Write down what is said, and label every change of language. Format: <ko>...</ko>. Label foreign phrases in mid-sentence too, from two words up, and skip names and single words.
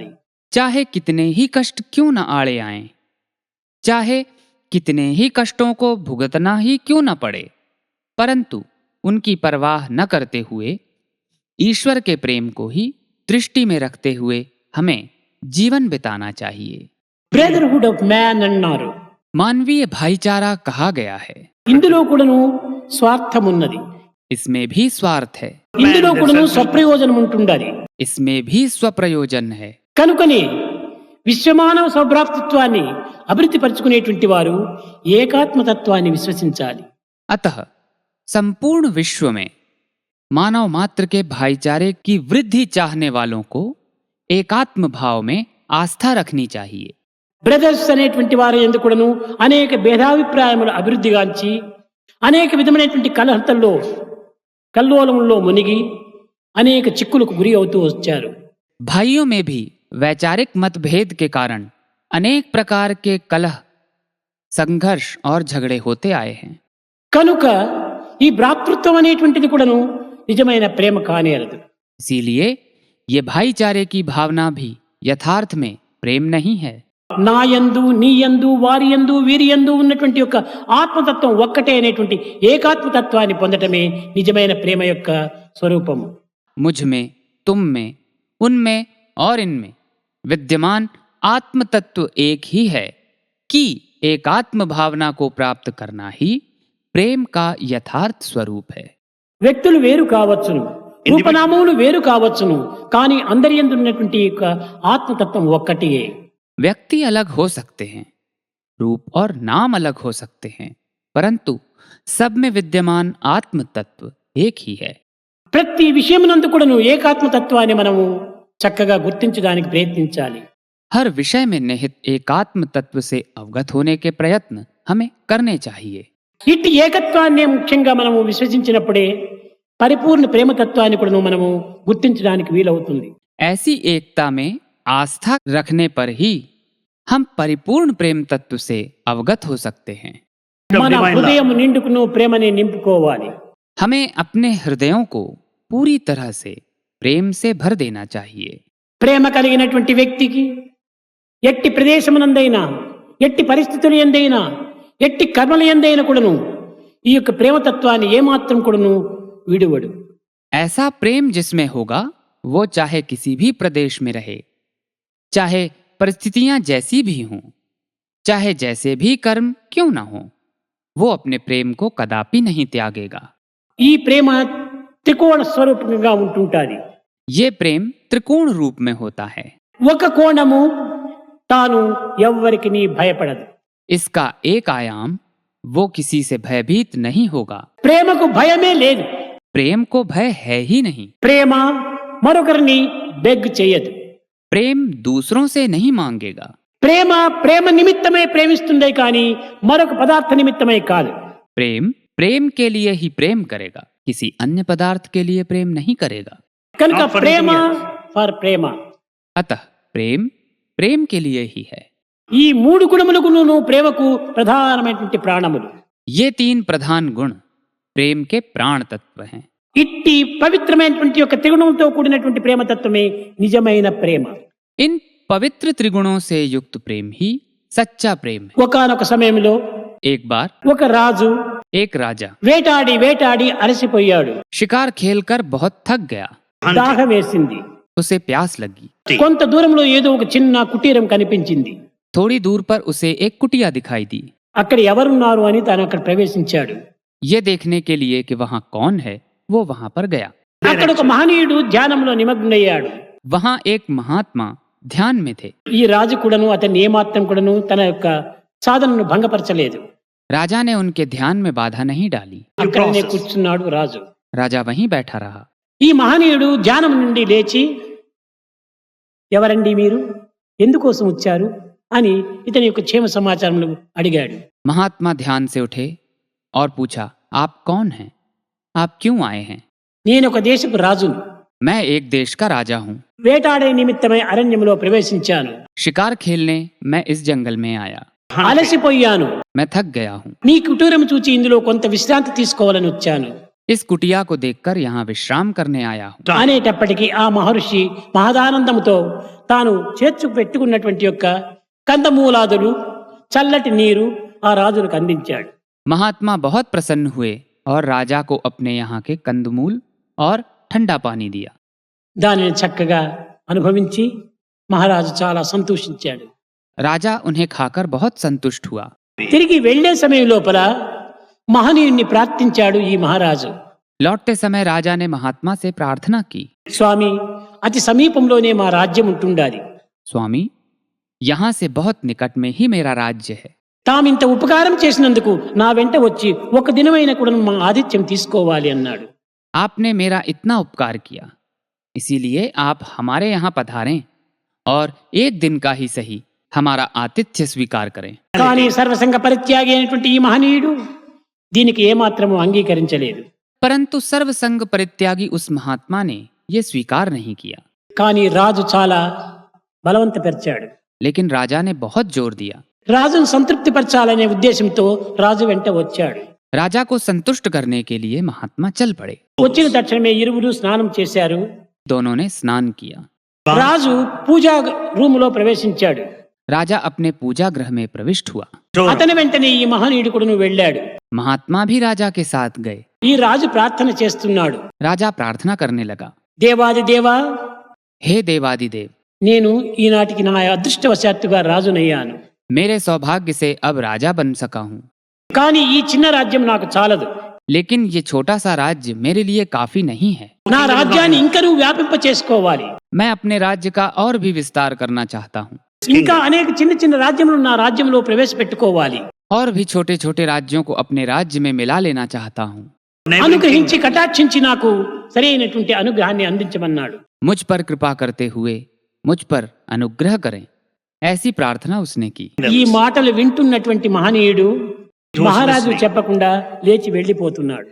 <hi>चाहे कितने ही कष्ट क्यों न आड़े आएं, चाहे कितने ही कष्टों को भुगतना ही क्यों न पड़े, परंतु उनकी परवाह न करते हुए ईश्वर के प्रेम को ही दृष्टि में रखते हुए हमें जीवन बिताना चाहिए.</hi> <en>brotherhood of man</en> <te>అన్నారు.</te> <hi>मानवीय भाईचारा कहा गया है.</hi> <te>ఇందులో కూడాను స్వార్థం ఉన్నది.</te> <hi>इसमें भी स्वार्थ है,</hi> <te>ఇందులో కూడాను స్వప్రయోజనం ఉంటుండాలి.</te> <hi>इसमें भी स्वप्रयोजन है।</hi> <te>కనుకనే విశ్వమానవ సౌభ్రాతృత్వాన్ని అభివృద్ధి పరుచుకునేటువంటి వారు ఏకాత్మతత్వాన్ని విశ్వసించాలి.</te> <hi>अतः संपूर्ण विश्व में मानव मात्र के भाईचारे की वृद्धि चाहने वालों को एकात्म भाव में आस्था रखनी चाहिए।</hi> <te>బ్రదర్స్ అనేటువంటి వారి యందు కూడాను అనేక భేదాభిప్రాయములు అభివృద్ధిగాంచి అనేక విధమైనటువంటి కల్లోలంలో మునిగి అనేక చిక్కులకు గురి అవుతూ వచ్చారు.</te> <hi>भाइयों में भी वैचारिक मतभेद के कारण अनेक प्रकार के कलह, संघर्ष और झगड़े होते आए हैं।</hi> <te>కనుక ఈ భ్రాతృత్వం అనేటువంటిది కూడాను నిజమైన ప్రేమ కానేరదు.</te> <hi>इसीलिए ये भाईचारे की भावना भी यथार्थ में प्रेम नहीं है।</hi> <te>నా యందు నీ యందు వారి యందు వీరి యందు ఉన్నటువంటి యొక్క ఆత్మతత్వం ఒక్కటే అనేటువంటి ఏకాత్మతత్వాన్ని పొందటమే నిజమైన ప్రేమ యొక్క స్వరూపము.</te> <hi>मुझ में, तुम में, उनमें और इनमें विद्यमान आत्म तत्व एक ही है कि एकात्म भावना को प्राप्त करना ही प्रेम का यथार्थ स्वरूप है।</hi> <te>వ్యక్తులు వేరు కావచ్చును, రూపనామములు వేరు కావచ్చును, కానీ అందరి యందు ఉన్నటువంటి యొక్క ఆత్మతత్వం ఒక్కటియే.</te> <hi>व्यक्ति अलग हो सकते हैं, रूप और नाम अलग हो सकते हैं, परंतु सब में विद्यमान आत्म तत्व एक ही है।</hi> <te>ప్రతి విషయమునందు కూడాను ఏకాత్మతత్వాన్ని మనము చక్కగా గుర్తించడానికి ప్రయత్నించాలి.</te> <hi>हर विषय में निहित एकात्म तत्व से अवगत होने के प्रयत्न हमें करने चाहिए।</hi> <te>ఇట్టి ఏకత్వాన్ని ముఖ్యంగా మనము విశ్వసించినప్పుడే పరిపూర్ణ ప్రేమతత్వాన్ని కూడా మనము గుర్తించడానికి వీలవుతుంది.</te> <hi>ऐसी एकता में आस्था रखने पर ही हम परिपूर्ण प्रेम तत्व से अवगत हो सकते हैं।</hi> <te>మన హృదయం నిండుకును ప్రేమని నింపుకోవాలి.</te> <hi>हमें अपने हृदयों को पूरी तरह से प्रेम से भर देना चाहिए।</hi> <te>ప్రేమ కలిగినటువంటి వ్యక్తికి ఎట్టి ప్రదేశమునందైనా, ఎట్టి పరిస్థితుల యందైనా, ఎట్టి కర్మల యందైనా కూడాను ఈ యొక్క ప్రేమతత్వాన్ని ఏమాత్రం కూడాను విడువడు.</te> <hi>ऐसा प्रेम जिसमें होगा वो चाहे किसी भी प्रदेश में रहे, चाहे परिस्थितियां जैसी भी हों, चाहे जैसे भी कर्म क्यों ना हो, वो अपने प्रेम को कदापि नहीं त्यागेगा।</hi> <te>ఈ ప్రేమ త్రికోణ స్వరూపంగా ఉంటుంటాది.</te> <hi>ये प्रेम त्रिकोण रूप में होता है।</hi> <te>ఒక కోణము తాను ఎవ్వరికి భయపడదు.</te> <hi>इसका एक आयाम वो किसी से भयभीत नहीं होगा।</hi> <te>ప్రేమకు భయమే లేదు.</te> <hi>प्रेम को भय है ही नहीं।</hi> <te>ప్రేమ మరొకరిని బెగ్ చేయదు.</te> <hi>प्रेम दूसरों से नहीं मांगेगा।</hi> <te>ప్రేమ ప్రేమ నిమిత్తమై ప్రేమిస్తుందే కానీ మరొక పదార్థ నిమిత్తమై కాదు.</te> <hi>प्रेम प्रेम के लिए ही प्रेम करेगा, किसी अन्य पदार्थ के लिए प्रेम नहीं करेगा।</hi> <te>కనుక ప్రేమ ఫర్ ప్రేమ.</te> <hi>अतः प्रेम प्रेम के लिए ही है।</hi> <te>ఈ మూడు గుణములకు ప్రేమకు ప్రధానమైనటువంటి ప్రాణములు.</te> <hi>ये तीन प्रधान गुण प्रेम के प्राण तत्व हैं।</hi> <te>ఇట్టి పవిత్రమైనటువంటి యొక్క త్రిగుణంతో కూడినటువంటి ప్రేమతత్వమే నిజమైన ప్రేమ.</te> <hi>इन पवित्र त्रिगुणों से युक्त प्रेम ही सच्चा प्रेम है।</hi> <te>ఒకానొక సమయంలో</te> <hi>एक बार</hi> <te>ఒక రాజు</te> <hi>एक राजा</hi> <te>వేటాడి వేటాడి అలసిపోయాడు.</te> <hi>शिकार खेलकर बहुत थक गया।</hi> <te>దాహం వేసింది.</te> <hi>उसे प्यास लगी।</hi> <te>కొంత దూరంలో ఏదో ఒక చిన్న కుటీరం కనిపించింది.</te> <hi>थोड़ी दूर पर उसे एक कुटिया दिखाई दी।</hi> <te>అక్కడ ఎవరున్నారు అని తాను అక్కడ ప్రవేశించాడు.</te> <hi>ये देखने के लिए कि वहां कौन है, वो वहां पर गया।</hi> <te>అక్కడ ఒక మహనీయుడు ధ్యానంలో నిమగ్నయ్యాడు.</te> <hi>वहां एक महात्मा ध्यान में थे।</hi> <te>ఈ రాజు కూడాను అతన్ని ఏమాత్రం కూడాను తన యొక్క సాధనను భంగపరచలేదు.</te> <hi>राजा ने उनके ध्यान में बाधा नहीं डाली।</hi> <te>అక్కడనే కూర్చున్నాడు రాజు.</te> <hi>राजा वहीं बैठा रहा।</hi> <te>ఈ మహనీయుడు ధ్యానం నుండి లేచి, ఎవరండి మీరు, ఎందుకోసం వచ్చారు అని ఇతని యొక్క క్షేమ సమాచారం అడిగాడు.</te> <hi>महात्मा ध्यान से उठे और पूछा, आप कौन हैं, आप क्यों आए हैं?</hi> <te>నేను ఒక దేశపు రాజును.</te> <hi>मैं एक देश का राजा हूँ।</hi> <te>వేటాడే నిమిత్తమై అరణ్యంలో ప్రవేశించాను.</te> <hi>शिकार खेलने मैं इस जंगल में आया।</hi> <te>అలసిపోయాను.</te> <hi>मैं थक गया हूँ।</hi> <te>నీ కుటీరం చూచి ఇందులో కొంత విశ్రాంతి తీసుకోవాలని వచ్చాను</te> <hi>इस कुटिया को देखकर यहाँ विश्राम करने आया हूँ।</hi> <te>అనేటప్పటికీ ఆ మహర్షి మహదానందముతో తాను చేర్చు పెట్టుకున్నటువంటి యొక్క కందమూలాదులు, చల్లటి నీరు ఆ రాజులకు అందించాడు.</te> <hi>महात्मा बहुत प्रसन्न हुए और राजा को अपने यहाँ के कंदमूल और ठंडा पानी दिया।</hi> <te>దానిని చక్కగా అనుభవించి మహారాజు చాలా సంతోషించాడు.</te> <hi>राजा उन्हें खाकर बहुत संतुष्ट हुआ।</hi> <te>తిరిగి వెళ్లే సమయం లోపల మహనీయుణ్ణి ప్రార్థించాడు ఈ మహారాజు.</te> <hi>लौटते समय राजा ने महात्मा से प्रार्थना की,</hi> <te>స్వామి అతి సమీపంలోనే మా రాజ్యం ఉంటుండాలి.</te> <hi>स्वामी, यहाँ से बहुत निकट में ही मेरा राज्य है.</hi> <te>తామింత ఉపకారం చేసినందుకు నా వెంట వచ్చి ఒక దినమైన కూడా మా ఆతిథ్యం తీసుకోవాలి అన్నాడు.</te> <hi>आपने मेरा इतना उपकार किया, इसीलिए आप हमारे यहाँ पधारें और एक दिन का ही सही हमारा आतिथ्य स्वीकार करें.</hi> <te>కానీ సర్వసంగ పరిత్యాగి అయినటువంటి ఈ మహనీయుడు దీనికి ఏమాత్రము అంగీకరించలేదు.</te> <hi>परंतु सर्वसंग परित्यागी उस महात्मा ने ये स्वीकार नहीं किया.</hi> <te>కానీ రాజు చాలా బలవంతపరిచాడు.</te> <hi>लेकिन राजा ने बहुत जोर दिया.</hi> <te>రాజును సంతృప్తిపరచాలనే ఉద్దేశంతో రాజు వెంట వచ్చాడు.</te> <hi>राजा को संतुष्ट करने के लिए महात्मा चल पड़े.</hi> <te>వచ్చిన తక్షణమే ఇరువురు స్నానం చేశారు.</te> <hi>दोनों ने स्नान किया.</hi> <te>రాజు పూజా రూములో ప్రవేశించాడు.</te> <hi>राजा अपने पूजा गृह में प्रविष्ट हुआ.</hi> <te>అతని వెంటనే ఈ మహనీయుడు కూడా వెళ్ళాడు.</te> <hi>महात्मा भी राजा के साथ गए.</hi> <te>ఈ రాజు ప్రార్థన చేస్తున్నాడు.</te> <hi>राजा प्रार्थना करने लगा,</hi> <te>దేవాది దేవా,</te> <hi>हे देवादिदेव,</hi> <te>నేను ఈనాటికి నా అదృష్టవశాత్తుగా రాజునయ్యాను.</te> <hi>मेरे सौभाग्य से अब राजा बन सका हूँ.</hi> <te>కానీ ఈ చిన్న రాజ్యం నాకు చాలదు.</te> <hi>लेकिन ये छोटा सा राज्य मेरे लिए काफी नहीं है.</hi> <te>నా రాజ్యాన్ని ఇంకా నువ్వు వ్యాపింప చేసుకోవాలి.</te> <hi>मैं अपने राज्य का और भी विस्तार करना चाहता हूँ.</hi> <te>ఇంకా అనేక చిన్న చిన్న రాజ్యములు నా రాజ్యంలో ప్రవేశపెట్టుకోవాలి.</te> <hi>और भी छोटे छोटे राज्यों को अपने राज्य में मिला लेना चाहता हूँ.</hi> <te>అనుగ్రహించి కటాక్షించి నాకు సరైనటువంటి అనుగ్రహాన్ని అందించమన్నాడు.</te> <hi>मुझ पर कृपा करते हुए मुझ पर अनुग्रह करें, ऐसी प्रार्थना उसने की.</hi> <te>ఈ మాటలు వింటున్నటువంటి మహనీయుడు మహారాజు చెప్పకుండా లేచి వెళ్లిపోతున్నాడు.</te>